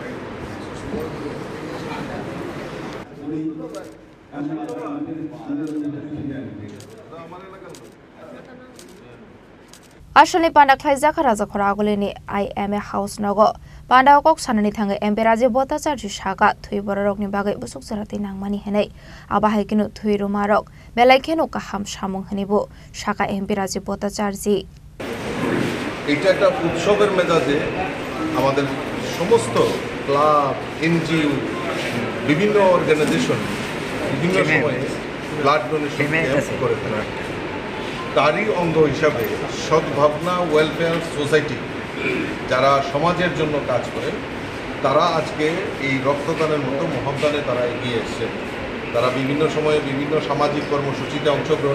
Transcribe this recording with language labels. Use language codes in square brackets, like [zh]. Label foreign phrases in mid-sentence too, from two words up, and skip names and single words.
[trp] Ashali Panda Klaizaka Razakhora Agolini IMA House Nago Panda Kok Sanani Thanga MP Raju Bhattacharya Shaka Thui Borok ni bagai busuk sarati nangmani henai Abahekinu Thui Rumarok Belaikenu Kaham Shamung Hanibu Shaka MP Raju Bhattacharya [bn] এটা একটা উৎসবের মেজাজে আমাদের সমস্ত ক্লাব এনজিও বিভিন্ন অর্গানাইজেশন বিভিন্ন সময়ে ব্লাড ডোনেশন করে থাকে তারই অঙ্গ হিসাবে সদ্ভাবনা ওয়েলফেয়ার সোসাইটি যারা সমাজের জন্য কাজ করে তারা আজকে এই রক্তদানের মতো মহৎদানে তারা এগিয়ে এসেছে তারা বিভিন্ন সময়ে বিভিন্ন সামাজিক কর্মসূচিতে অংশগ্রহণ